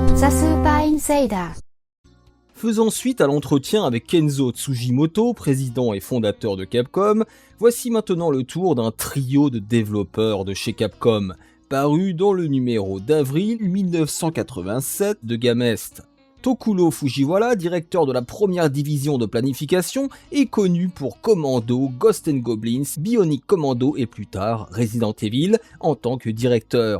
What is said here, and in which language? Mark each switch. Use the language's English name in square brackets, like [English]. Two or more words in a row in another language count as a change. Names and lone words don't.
[Japanese] スーパーインセイダー。 [French] Faisant suite à l'entretien avec Kenzo Tsujimoto, président et fondateur de Capcom, voici maintenant le tour d'un trio de développeurs de chez Capcom, paru dans le numéro d'avril 1987 de Gamest. Tokuro Fujiwara, directeur de la première division de planification, est connu pour Commando, Ghosts and Goblins, Bionic Commando et plus tard Resident Evil en tant que directeur.